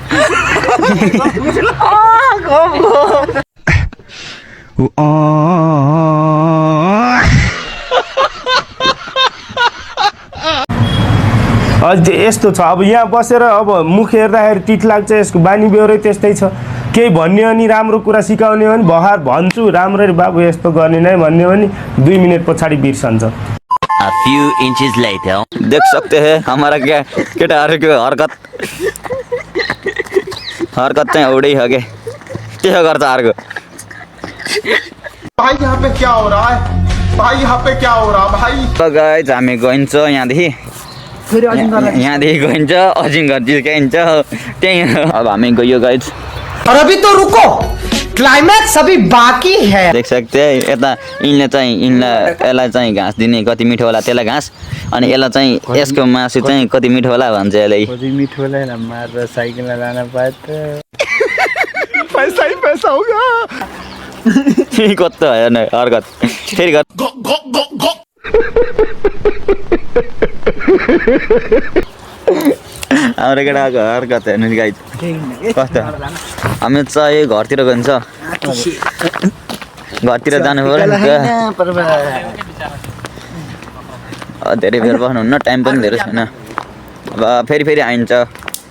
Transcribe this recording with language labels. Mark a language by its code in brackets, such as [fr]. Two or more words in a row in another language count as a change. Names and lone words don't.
[ne] यस्तो छ अब यहाँ बसेर अब मुख हेर्दाखेरि टिट लाग्छ यसको बानी बेहोरै त्यस्तै छ केही भन्ने अनि राम्रो कुरा सिकाउने हो भने बहार भन्छु राम्ररी बाबु यस्तो गर्ने नै भन्ने हो भने 2 मिनट पछाडि बिर्सन्छ [en] A few inches later. [hi] देख सकते हैं हमारा क्या [ne] केटाहरूको हरकत चाहिँ एउटै हो के गर्छ अर्को [hi] भाई यहाँ पे क्या हो रहा है भाई यहाँ पे क्या हो रहा भाई [ne] गाइज हामी गइन्छ यहाँदेखि गइन्छ अजिङ्गर जिस्काइन्छ त्यही अब हामी गयो गाइज [hi] और अभी तो रुको क्लाइमैक्स अभी बाकी है देख सकते हैं [ne] यता यसलाई चाहिँ घाँस दिने कति मिठो होला त्यसलाई घाँस अनि यसलाई चाहिँ यसको मासु चाहिँ कति मिठो होला भन्छ यसलाई मिठो होला मारेर साइकलमा लान पाए त [hi] पैसा ही पैसा होगा [ne] कस्तो हेर्न हरकत फेरि गर हाम्रो केटाको हरकत हेर्नु गाइज कस्तो हामी चाहिँ घरतिर गइन्छ घरतिर जानु पर्यो नि धेरै बेर बस्नुहुन्न टाइम पनि धेरै छैन अब फेरि आइन्छ